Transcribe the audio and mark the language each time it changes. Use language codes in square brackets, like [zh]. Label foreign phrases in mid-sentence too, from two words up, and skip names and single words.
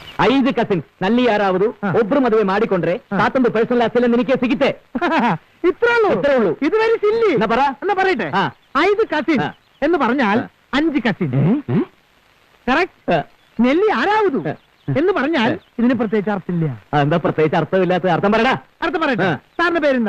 [kn] 5 ಕಸಿನ್ಸ್ ನಲ್ಲಿ ಯಾರಾವುದು ಒಬ್ರು ಮದುವೆ ಮಾಡಿಕೊಂಡ್ರೆ ತಾತಂದು ಪರ್ಸನಲ್ ಆಸ್ತಿ ನಿನಗೆ ಸಿಗುತ್ತೆ. [ml] ഇത്രേ ഉള്ളൂ. ഇത് [en] very silly. [ml] എന്നാ പറയട്ടെ, 5 കസിൻ എന്ന് പറഞ്ഞാൽ 5 കസിൻ. കറക്റ്റ്. നെല്ലി ആരാവതു എന്ന് പറഞ്ഞാൽ ഇതിന് പ്രത്യേകിച്ച് അർത്ഥമില്ല. എന്താ പ്രത്യേകിച്ച് അർത്ഥമില്ലാത്ത? അർത്ഥം പറയടാ. അർത്ഥം പറയട്ടെ. സാറിന്റെ പേരെന്താ?